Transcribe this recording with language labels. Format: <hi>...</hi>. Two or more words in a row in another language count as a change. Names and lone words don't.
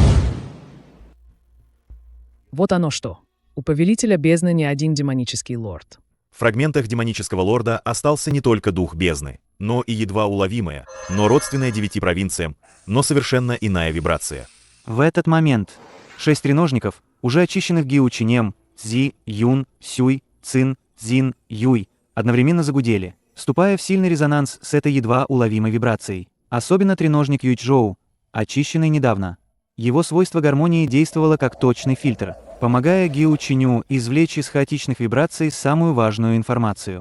<ru>Вот оно что. У повелителя бездны не один демонический лорд. В фрагментах демонического лорда остался не только дух бездны, но и едва уловимая, но родственная 9 провинциям, но совершенно иная вибрация. В этот момент 6 треножников, уже очищенных Гео Чинем, Цзи, Юн, Сюй, Цин, Цзин, Юй, одновременно загудели, вступая в сильный резонанс с этой едва уловимой вибрацией. Особенно треножник Юйчжоу, очищенный недавно. Его свойство гармонии действовало как точный фильтр, помогая Гео Чиню извлечь из хаотичных вибраций самую важную информацию.</ru>